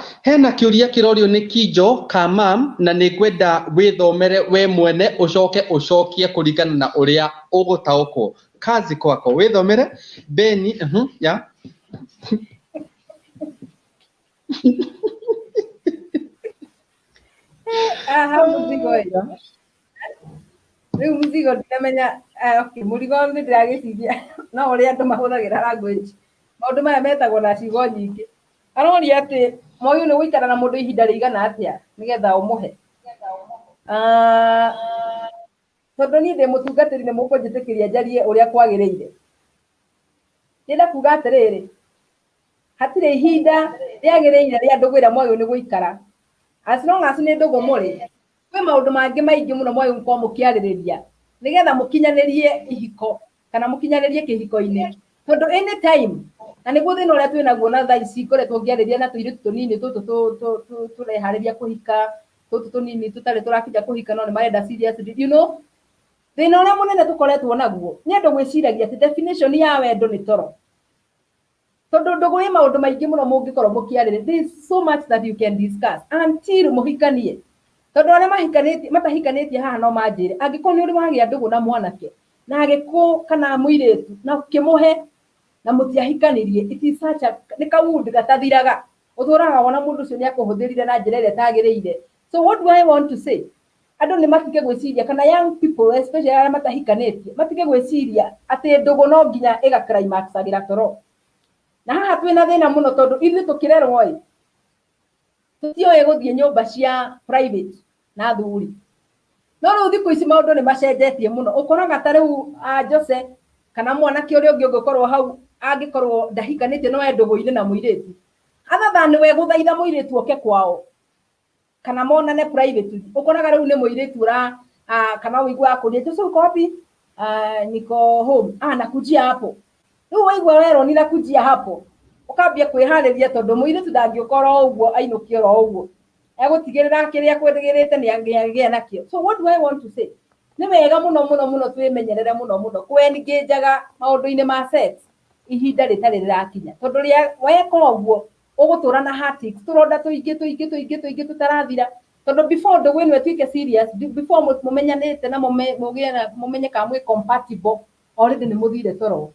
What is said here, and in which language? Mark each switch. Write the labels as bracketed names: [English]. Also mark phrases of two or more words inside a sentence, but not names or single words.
[Kikuyu] Hena kĩũria kĩrorio nĩ Kinjo Kamam na nĩ ngwenda wĩthomere we mwene ũcokie kũringana na ũrĩa ũgũtaũkwo. [Swahili] Kazi kwako, [Kikuyu] wĩthomere. Beni, ya. Mũzigo rĩu mũzigo ndĩramenya, okay, mũrigo nĩ ndĩragĩciria no ũrĩa andũ mahũthagĩra language. Maũndũ maya metagwo na ciugo nyingĩ. Aroria atĩ Moi nĩ gũikara na mũndũ ihinda rĩigana atĩa nĩgetha ũmũhe. Tondũ niĩ ndĩ mũtungatĩri nĩ mũkũnjĩtĩkĩria njarie ũrĩa kwagĩrĩire. Ndĩrenda kuuga atĩrĩrĩ, hatirĩ ihinda rĩagĩrĩire rĩa ndũgũ ĩrĩa Moi nĩ gũikara. [English] As long as [Kikuyu] nĩ ndũgũ mũrĩ, kwĩ maũndũ mangĩ maingĩ mũno Moi mũkorwo mũkĩarĩrĩria nĩgetha mũkinyanĩrie ihiko kana mũkinyanĩrie kĩhiko-inĩ. Tondũ anytime, na nĩguo thĩna ũrĩa twĩ naguo na thaa ici ngoretwo ngĩarĩria na tũirĩtu tũnini tũtũ tũreharĩria kũhika, tũtũ tũnini tũtarĩ tũrakinya kũhika no nĩ marenda serious, [English] you know, [Kikuyu] thĩna ũrĩa mũnene tũkoretwo naguo nĩ andũ gwĩciragia atĩ definition ya wendo nĩ toro. Tondũ ndũgũ ĩ maũndũ maingĩ mũno mũngĩkorwo mũkĩarĩrĩria, [English] there is so much that you can discuss until mũhikanie. [Kikuyu] Tondũ arĩa matahikanĩtie haha no manjĩre, angĩkorwo nĩ ũrĩ wagĩa ndũgũ na mwanake na agĩkũ kana mũirĩtu na ũkĩmũhe na mũtiahikanirie, [English] it is such a [Kikuyu] nĩ kaũndũ gatathiraga, ũtũraga wona mũndũ ũcio nĩ akũhũthĩrire na njĩra ĩrĩa ĩtagĩrĩire. [English] So what do I want to say? [Kikuyu] Andũ nĩ matige gwĩciria kana [English] young people [Kikuyu] especially arĩa matahikanĩtie matige gwĩciria atĩ ndũgũ no nginya ĩga climax agĩra toro. Na haha twĩna thĩna mũno tondũ ithuĩ tũkĩrerwo tũtiũĩ gũthiĩ nyũmba cia private na athuri. No rĩu thikũ ici maũndũ nĩ macenjetie mũno, ũkoraga ta rĩu Jose kana mwanake ũrĩa ũngĩ ũngĩkorwo hau angĩkorwo ndahikanĩtie no ndũgũ-inĩ na mũirĩtu, [English] other than [Kikuyu] we gũthaitha mũirĩtu oke kwao kana monane private, ũkoraga rĩu nĩ mũirĩtu kana ũigua akũria Jose [Swahili] uko wapi? Niko home. Nakujia hapo. [Kikuyu] Rĩu waigua werwo ni [Swahili] nakujia hapo, [Kikuyu] ũkambia kwĩharĩria tondũ mũirĩtu ndangĩũkorwo ũguo ainũkio ro ũguo, egũtigĩrĩra kĩrĩa kwĩrĩgĩrĩte nĩ agĩa nakĩo. [English] So what do I want to say? [Kikuyu] Nĩ wega mũno mũno mũno twĩmenyerere mũno mũno kwengĩnjaga maũndũ-inĩ ma sex ihinda rĩtarĩ rĩrakinya, tondũ rĩa weka ũguo ũgũtũra na heartaches, tũronda tũingĩ tũtarathira. Tondũ before ndũgũ ĩno ĩtuĩke serious, before mũmenyanĩte na mũmenye kana mwĩ compatible, already nĩ mũthire toro.